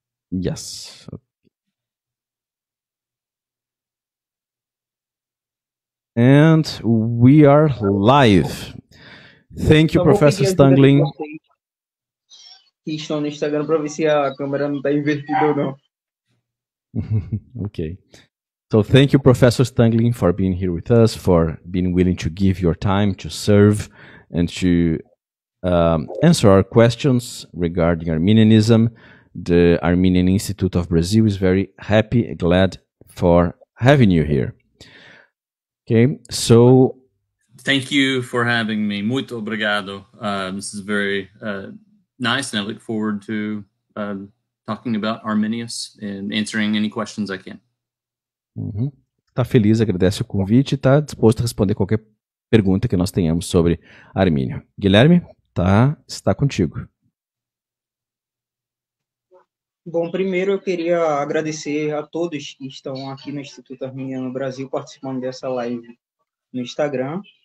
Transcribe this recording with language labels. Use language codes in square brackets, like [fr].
[en] Yes. And we are live. Thank you, Professor Stangling. [pt] Que estão no Instagram para ver se a câmera não está invertida ou não. [en] Okay. So thank you, Professor Stangling, for being here with us, for being willing to give your time to serve and to answer our questions regarding Arminianism. The Armenian Institute of Brazil is very happy and glad for having you here. Okay, so... Thank you for having me. [pt] Muito obrigado. [en] This is very nice, and I look forward to talking about Arminius and answering any questions I can. [pt] Tá feliz, agradece o convite e está disposto a responder qualquer pergunta que nós tenhamos sobre Armínio. Guilherme, está contigo. Bom, primeiro eu queria agradecer a todos que estão aqui no Instituto Arminiano Brasil participando dessa live no Instagram.